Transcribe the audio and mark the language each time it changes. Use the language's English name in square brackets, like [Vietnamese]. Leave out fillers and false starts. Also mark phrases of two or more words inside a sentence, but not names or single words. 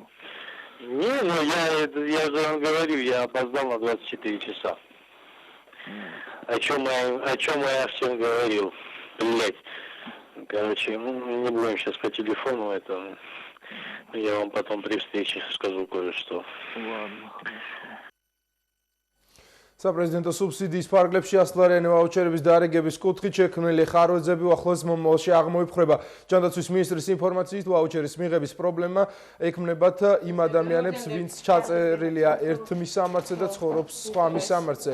[Russian] Не, ну я же вам говорю, я опоздал на 24 часа. О чем я всем говорил, блять. Короче, не будем сейчас по телефону, это я вам потом при встрече скажу кое-что. Ладно, хорошо. [Georgian] საპრეზიდენტო სუბსიდიის ფარგლებში 100 ლარიანი ვაუჩერების დარიგების კუთხით შექმნილი ხარვეძები ახლოს მომავალში აღმოიფხვრება. ჯანდაცვის მინისტრის ინფორმაციით, ვაუჩერის მიღების პრობლემა ექმნებათ იმ ადამიანებს, ვინც ჩაწერილია ერთ მისამართზე და ცხოვრობს სხვა მისამართზე.